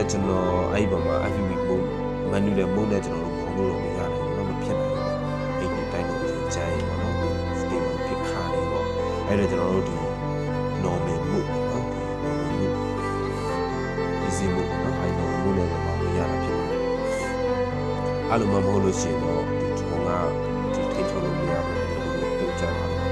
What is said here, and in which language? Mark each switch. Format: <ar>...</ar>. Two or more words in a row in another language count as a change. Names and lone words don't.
<my>ကျွန်တော်အဲ့ဒီဘက်မှာ FPV ပုံမန်နူလည်းမုန်းနဲ့ကျွန်တော်တို့ပုံလို့မရနိုင်ဘူးမဖြစ်နိုင်ဘူးအဲ့ဒီတိုင်းတော့ကြမ်းရင်ပေါ့နော် stable ဖြစ်ခါနေပေါ့အဲ့ဒါကျွန်တော်တို့ဒီ</my> <en>normal mode</en> <my>နော်ဒီ</my> <en>normal mode easy mode</en> <my>နော်အဲ့</my> <en>normal mode</en> <my>လည်းမရတာဖြစ်ပါတယ်အဲ့လိုမှမဟုတ်လို့ရှိရင်တော့ဒီဒရိုးကဒီထိထုတ်လို့မရဘူးလို့ပြောကြတာ</my>